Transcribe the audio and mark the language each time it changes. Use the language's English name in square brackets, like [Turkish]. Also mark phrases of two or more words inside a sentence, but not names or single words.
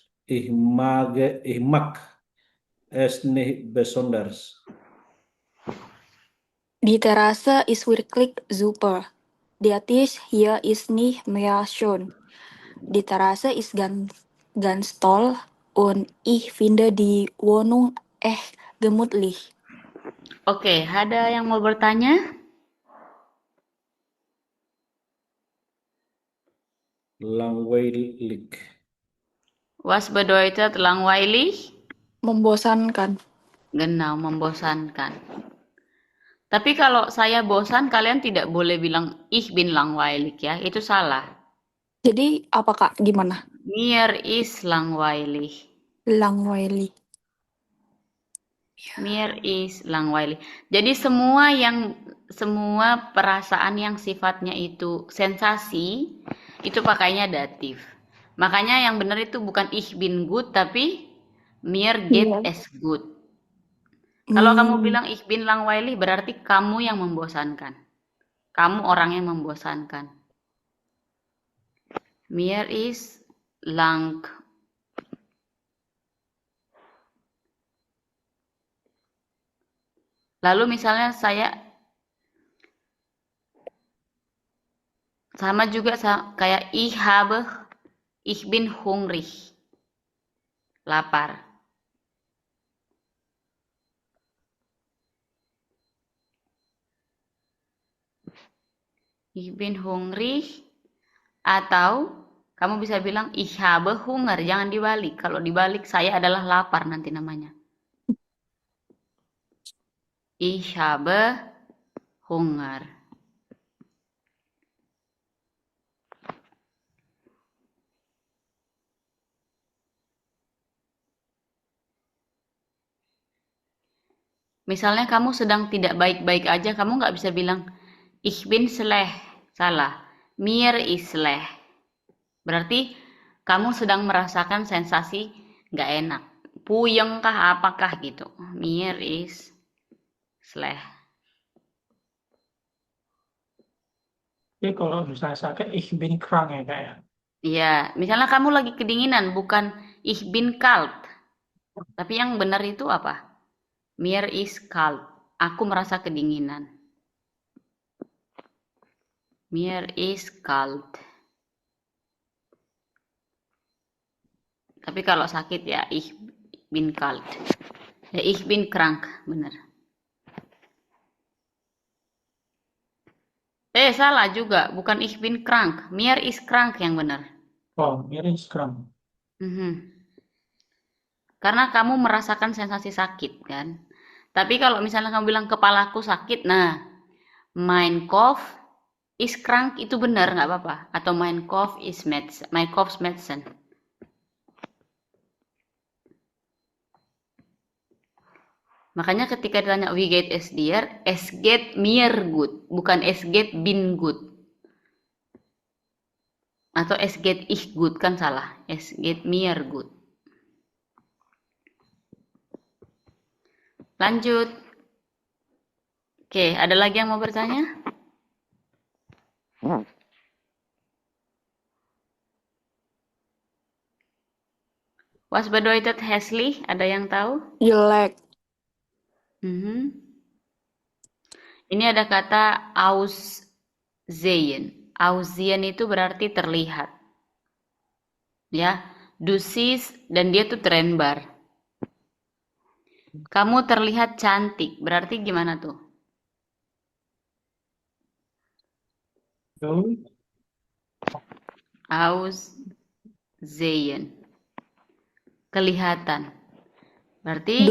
[German] Ich mag es nicht besonders. Die Terrasse ist wirklich super. Der Tisch hier ist nicht mehr schön. Die Terrasse ist ganz toll und ich finde die Wohnung echt gemütlich. [Indonesian] Oke, ada yang mau bertanya? [German] Langweilig. Was bedeutet langweilig? [Indonesian] Membosankan. [German] Genau, [Indonesian] membosankan. Tapi kalau saya bosan, kalian tidak boleh bilang [German] ich bin langweilig [Indonesian] ya. Itu salah. Jadi apa Kak? Gimana? [German] Mir ist langweilig. Langweilig. Mir ist langweilig. [Indonesian] Jadi semua perasaan yang sifatnya itu sensasi, itu pakainya datif. Makanya yang benar itu bukan [German] ich bin gut, [Indonesian] tapi [German] mir geht [Indonesian] Iya. [German] es gut. [Indonesian] Kalau kamu Hmm, [German] bilang ich bin langweilig, [Indonesian] berarti kamu yang membosankan. Kamu orang yang membosankan. [German] Mir ist lang. [Indonesian] Lalu misalnya saya sama juga kayak [German] ich bin hungrig. Lapar. Ich bin hungrig. [Indonesian] Atau kamu bisa bilang [German] ich habe Hunger. [Indonesian] Jangan dibalik. Kalau dibalik saya adalah lapar nanti namanya. [German] Ich habe Hunger. [Indonesian] Misalnya kamu sedang tidak baik-baik aja, kamu nggak bisa bilang [German] ich bin schlecht. [Indonesian] Salah. [German] Mir ist schlecht. [Indonesian] Berarti kamu sedang merasakan sensasi nggak enak. Puyeng kah apakah gitu. [German] Mir ist schlecht. [Indonesian] Jadi kalau misalnya sakit, [German] ich bin krank [Indonesian] ya Kak ya. Iya, misalnya kamu lagi kedinginan, bukan [German] ich bin kalt. [Indonesian] Tapi yang benar itu apa? [German] Mir ist kalt. [Indonesian] Aku merasa kedinginan. [German] Mir ist kalt. [Indonesian] Tapi kalau sakit ya [German] ich bin kalt. Ya ich bin krank, [Indonesian] benar. Salah juga, bukan [German] ich bin krank. Mir ist krank [Indonesian] yang benar. [German] Oh, miris krank. Mhm. [Indonesian] Karena kamu merasakan sensasi sakit kan. Tapi kalau misalnya kamu bilang kepalaku sakit, nah [German] mein Kopf ist krank [Indonesian] itu benar nggak apa-apa. [German] Atau mein Kopf ist Medicine. [Indonesian] Makanya ketika ditanya [German] wie geht es dir, es geht mir gut, bukan es geht bin gut. Atau es geht ich gut, [Indonesian] kan salah. [German] Es geht mir gut. [Indonesian] Lanjut. Oke, ada lagi yang mau bertanya? [German] Was bedeutet hässlich? [Indonesian] Ada yang tahu? jelek. Mhm. Ini ada kata aussehen. Aussehen itu berarti terlihat. Ya, [German] du siehst, [Indonesian] dan dia tuh trennbar. Kamu terlihat cantik, berarti gimana tuh? [German] Du Aussehen. [Indonesian] Kelihatan. Berarti